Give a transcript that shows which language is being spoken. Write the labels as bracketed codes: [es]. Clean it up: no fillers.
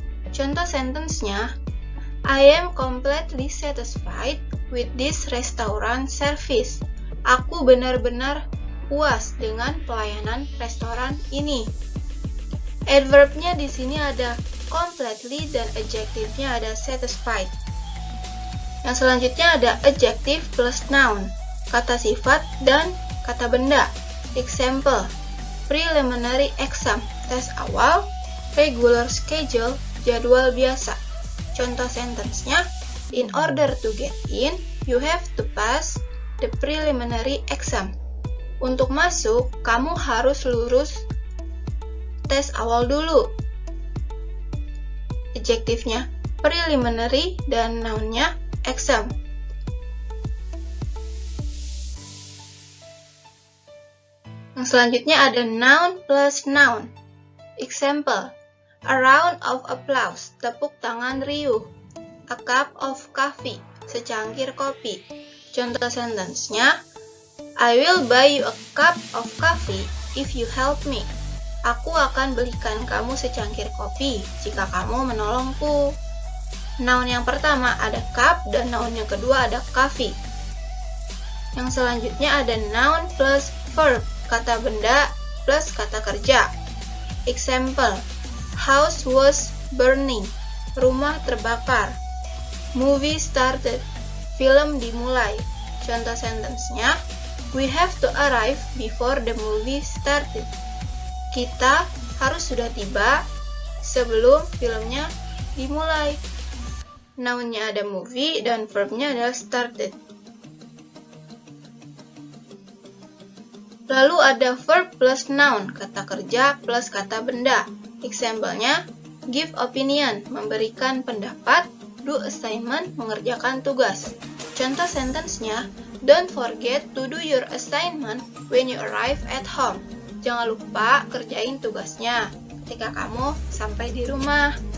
[id] Contoh sentence-nya, [en] I am completely satisfied with this restaurant service. [id] Aku benar-benar puas dengan pelayanan restoran ini. Adverb-nya di sini ada completely dan adjective-nya ada satisfied. Yang selanjutnya ada adjective plus noun, kata sifat dan kata benda. [en] Example, preliminary exam, [id] tes awal, [en] regular schedule, [id] jadwal biasa. Contoh sentence-nya, [en] in order to get in, you have to pass the preliminary exam. [id] Untuk masuk, kamu harus lulus tes awal dulu. Adjektifnya preliminary dan noun-nya exam. Yang selanjutnya ada noun plus noun. Example, [en] a round of applause, [id] tepuk tangan riuh. [en] A cup of coffee, [id] secangkir kopi. Contoh sentence-nya, [en] I will buy you a cup of coffee if you help me. [id] Aku akan belikan kamu secangkir kopi jika kamu menolongku. Noun yang pertama ada cup dan noun yang kedua ada coffee. Yang selanjutnya ada noun plus verb, kata benda plus kata kerja. [en] Example, house was burning, [id] rumah terbakar. [en] Movie started, [id] film dimulai. Contoh sentence-nya, [en] we have to arrive before the movie started. [id] Kita harus sudah tiba sebelum filmnya dimulai. Noun-nya ada movie dan verb-nya adalah started. Lalu ada verb plus noun, kata kerja plus kata benda. Example-nya, [en] give opinion, [id] memberikan pendapat, [en] do assignment, [id] mengerjakan tugas. Contoh sentence-nya, [en] don't forget to do your assignment when you arrive at home. [id] Jangan lupa kerjain tugasnya ketika kamu sampai di rumah.